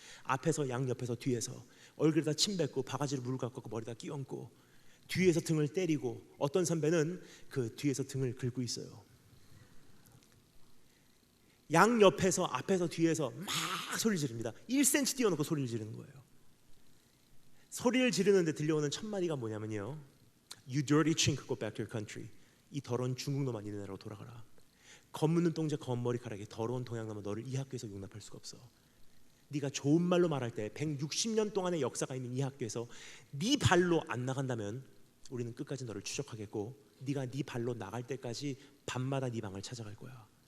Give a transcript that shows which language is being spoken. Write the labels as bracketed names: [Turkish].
[Korean] 앞에서 양옆에서 뒤에서 얼굴에다 침 뱉고 바가지로 물 갖고 머리에다 끼얹고 뒤에서 등을 때리고 어떤 선배는 그 뒤에서 등을 긁고 있어요. 양옆에서 앞에서 뒤에서 막 소리를 지릅니다. 1cm 띄워놓고 소리를 지르는 거예요. 소리를 지르는데 들려오는 첫 마디가 뭐냐면요, [English] You dirty chink, go back to your country. [Korean] 이 더러운 중국놈아 니네 나라로 돌아가라. 검은 눈동자 검은 머리카락에 더러운 동양놈아 너를 이 학교에서 용납할 수가 없어. 네가 좋은 말로 말할 때 160년 동안의 역사가 있는 이 학교에서 네 발로 안 나간다면 우리는 끝까지 너를 추적하겠고 네가 네 발로 나갈 때까지 밤마다 네 방을 찾아갈 거야.